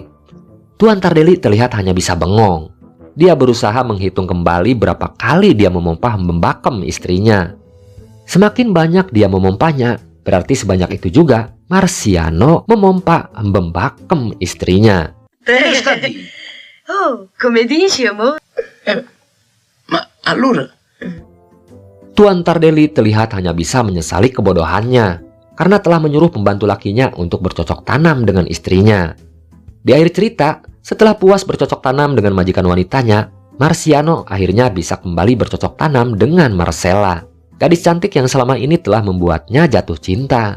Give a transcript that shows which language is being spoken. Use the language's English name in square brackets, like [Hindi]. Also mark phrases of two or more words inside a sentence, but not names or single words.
[Indonesian] Tuan Tardelli terlihat hanya bisa bengong. Dia berusaha menghitung kembali berapa kali dia memompa Hembem Bakem istrinya. Semakin banyak dia memompanya, berarti sebanyak itu juga Marciano memompa Hembem Bakem istrinya. [Italian] Oh, come dici, amore? Ma allora... [Indonesian] Tuan Tardelli terlihat hanya bisa menyesali kebodohannya karena telah menyuruh pembantu lakinya untuk bercocok tanam dengan istrinya. Di akhir cerita, Setelah puas bercocok tanam dengan majikan wanitanya, Marciano akhirnya bisa kembali bercocok tanam dengan Marcella, gadis cantik yang selama ini telah membuatnya jatuh cinta.